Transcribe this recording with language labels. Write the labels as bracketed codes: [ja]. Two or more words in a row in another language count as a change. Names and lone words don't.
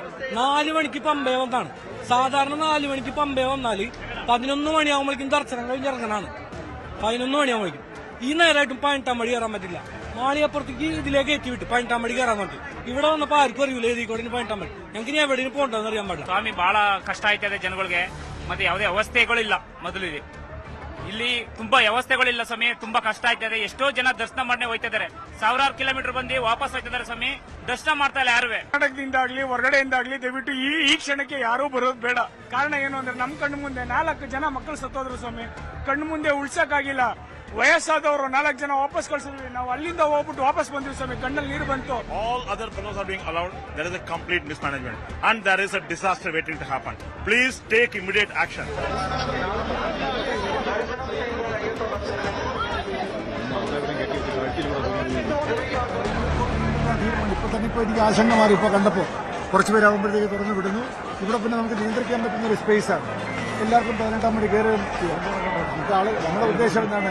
[ml] 4 മണിക്ക് പമ്പയെ വന്നാണ്. സാധാരണ 4 മണിക്ക് പമ്പയെ വന്നാൽ 11 മണിയാകുമ്പോഴേക്കും ദർശനം കഴിഞ്ഞിറങ്ങാനാണ്. 11 മണിയാകുമ്പോഴേക്കും ഈ നേരമായിട്ടും 18-ാം പടി കയറാൻ പറ്റില്ല. മാളിയപ്പുറത്തേക്ക് ഇതിലേക്ക് എത്തി വിട്ട് 18-ാം പടി കയറാൻ പറ്റും. ഇവിടെ വന്നപ്പോ ആർക്കും അറിയില്ല ഏതിക്കോടെ 18-ാം പടി. ഞങ്ങൾക്ക് ഇനി എവിടെയും പോകണ്ടെന്ന് അറിയാൻ പാടില്ല. [kn] ಸ್ವಾಮಿ ಬಹಳ ಕಷ್ಟ ಆಯ್ತದೆ ಜನಗಳಿಗೆ. ಮತ್ತೆ ಯಾವುದೇ ವ್ಯವಸ್ಥೆಗಳಿಲ್ಲ. ಮೊದಲು ಇಲ್ಲಿ ತುಂಬಾ ವ್ಯವಸ್ಥೆಗಳಿಲ್ಲ ಸ್ವಾಮಿ. ತುಂಬಾ ಕಷ್ಟ ಆಯ್ತದೆ. ಎಷ್ಟೋ ಜನ ದರ್ಶನ ಮಾಡನೆ ಹೋಯ್ತಿದ್ದಾರೆ. 1000 ಕಿಲೋಮೀಟರ್ ಬಂದು ವಾಪಸ್ ಹೋಯ್ತಿದ್ದಾರೆ ಸ್ವಾಮಿ. ದರ್ಶನ ಮಾಡ್ತಾ ಇಲ್ಲ ಯಾರು. ಕರ್ನಾಟಕದಿಂದಾಗ್ಲಿ ಹೊರಗಡೆಯಿಂದಾಗ್ಲಿ ದಯವಿಟ್ಟು ಈ ಕ್ಷಣಕ್ಕೆ ಯಾರೂ ಬರೋದು ಬೇಡ. ಕಾರಣ ಏನು ಅಂದ್ರೆ ನಮ್ಮ ಕಣ್ಣು ಮುಂದೆ 4 ಜನ ಮಕ್ಕಳು ಸತ್ತೋದ್ರು ಸ್ವಾಮಿ. ಕಣ್ಣು ಮುಂದೆ ಉಳ್ಸಕ್ಕಾಗಿಲ್ಲ. ವಯಸ್ಸಾದವರು 4 ಜನ ವಾಪಸ್ ಕಳ್ಸಿದ್ವಿ. ನಾವು ಅಲ್ಲಿಂದ ಹೋಗ್ಬಿಟ್ಟು ವಾಪಸ್ ಬಂದ್ವಿ ಸ್ವಾಮಿ. ಕಣ್ಣಲ್ಲಿ ನೀರು ಬಂತು. [en] All other fellows are being allowed. There is a complete mismanagement and there is a disaster waiting to happen. Please take immediate action. [ml] ഇപ്പോൾ തന്നെ എനിക്ക് ആശങ്ക മാറി. ഇപ്പോൾ കണ്ടപ്പോൾ കുറച്ച് പേരാകുമ്പോഴത്തേക്ക് തുറന്നു വിടുന്നു. ഇവിടെ പിന്നെ നമുക്ക് നിയന്ത്രിക്കാൻ പറ്റുന്ന ഒരു സ്പേസാണ്. എല്ലാവർക്കും 18-ാം പടി കയറുകയും ചെയ്യാം. നമ്മുടെ ഉദ്ദേശം എന്താണ്?